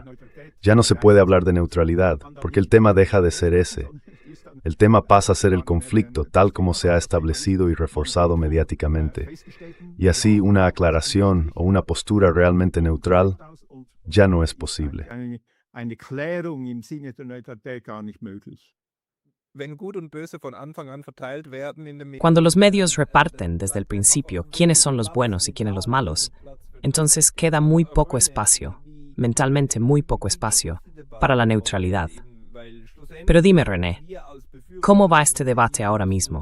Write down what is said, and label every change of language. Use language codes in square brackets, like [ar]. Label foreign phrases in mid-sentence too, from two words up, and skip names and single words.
[es] Ya no se puede hablar de neutralidad, porque el tema deja de ser ese. El tema pasa a ser el conflicto tal como se ha establecido y reforzado mediáticamente. Y así una aclaración o una postura realmente neutral ya no es posible. [de] Eine Klärung im Sinne der Neutralität gar nicht möglich. [es] Cuando los medios reparten desde el principio quiénes son los buenos y quiénes los malos, entonces queda muy poco espacio, mentalmente muy poco espacio, para la neutralidad. Pero dime, René, ¿cómo va este debate ahora mismo?